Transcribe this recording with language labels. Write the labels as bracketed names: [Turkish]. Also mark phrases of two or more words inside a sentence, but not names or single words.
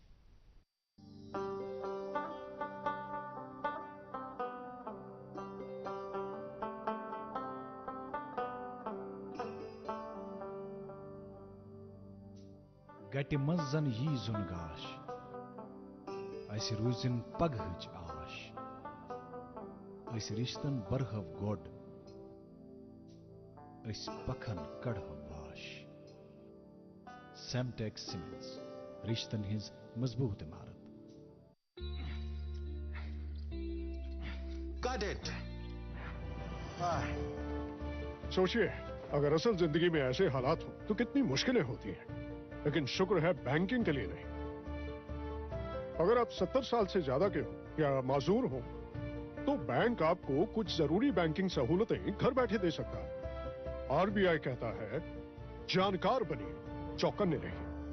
[Kashmiri] گٹہِ منٛز زن یی زُن گاش اَسہِ روٗزِن پگہٕچ آش أسۍ رِشتن برہو گۄڈ أسۍ پکھن کڑہو واش سیمٹیک سیمنٹس رِشتن ہٕنٛز مضبوٗط عمارت [Urdu] سوچیے اگر اصل زندگی میں ایسے حالات ہوں تو کتنی مشکلیں ہوتی ہیں لیکن شکر ہے بینکنگ کے لیے نہیں اگر آپ 70 سال سے زیادہ کے ہوں یا معذور ہوں تو بینک آپ کو کچھ ضروری بینکنگ سہولتیں گھر بیٹھے دے سکتا ہے RBI کہتا ہے جانکار بنیے چوکنے رہیے